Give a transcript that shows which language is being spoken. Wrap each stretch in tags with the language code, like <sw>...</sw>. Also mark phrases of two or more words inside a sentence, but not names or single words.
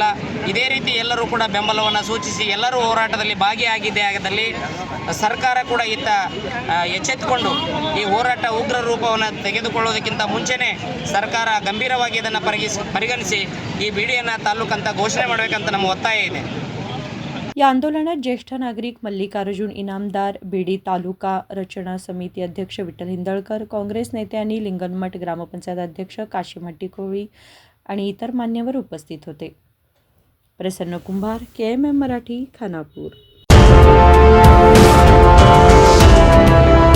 <kn>ಇದೇ ರೀತಿ ಎಲ್ಲರೂ ಕೂಡ ಬೆಂಬಲವನ್ನು ಸೂಚಿಸಿ ಎಲ್ಲರೂ ಹೋರಾಟದಲ್ಲಿ ಭಾಗಿಯಾಗಿದ್ದಲ್ಲಿ ಸರ್ಕಾರ ಕೂಡ ಎಚ್ಚೆತ್ತುಕೊಂಡು ಈ ಹೋರಾಟ ಉಗ್ರ ರೂಪವನ್ನು ತೆಗೆದುಕೊಳ್ಳೋದಕ್ಕಿಂತ ಮುಂಚೆನೇ ಸರ್ಕಾರ ಗಂಭೀರವಾಗಿ ಇದನ್ನು ಪರಿಗಣಿಸಿ ಈ ಬೀಡಿಯನ್ನು ತಾಲೂಕಂತ ಘೋಷಣೆ ಮಾಡಬೇಕಂತ ನಮ್ಮ ಒತ್ತಾಯ ಇದೆ.</kn> <mr>या आंदोलनात ज्येष्ठ नागरिक मल्लिकार्जुन इनामदार, बीडी तालुका रचना समिती अध्यक्ष विठ्ठल हिंदळकर, काँग्रेस नेते आणि लिंगनमठ ग्रामपंचायत अध्यक्ष काशीम हट्टीकोळी आणि इतर मान्यवर उपस्थित होते. प्रसन्न कुंभार, KMM मराठी, खानापूर.</mr>